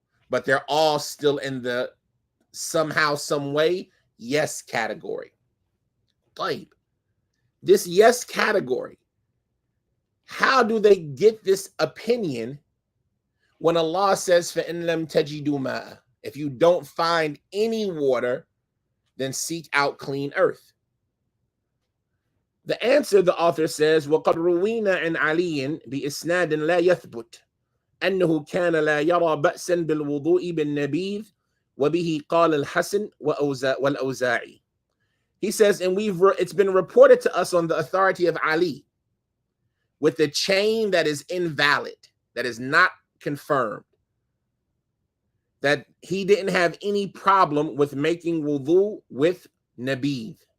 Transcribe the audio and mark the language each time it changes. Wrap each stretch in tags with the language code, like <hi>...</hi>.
<en>But they're all still in the somehow, some way, yes category. Type. This yes category, how do they get this opinion when Allah says,</en> <ar>فَإِن لَمْ تَجِدُوا مَاءً,</ar> <en>if you don't find any water, then seek out clean earth? The answer, the author says,</en> <ar>وَقَدْ رُوِينَ عَنْ عَلِيٍّ بِإِسْنَادٍ لَا يَثْبُتْ أنه كان لا يرى بأسا بالوضوء بالنبيذ وبه قال الحسن والأوزاعي.</ar> <en>He says, and it's been reported to us on the authority of Ali with the chain that is invalid, that is not confirmed, that he didn't have any problem with making wudu with Nabeeth.</en>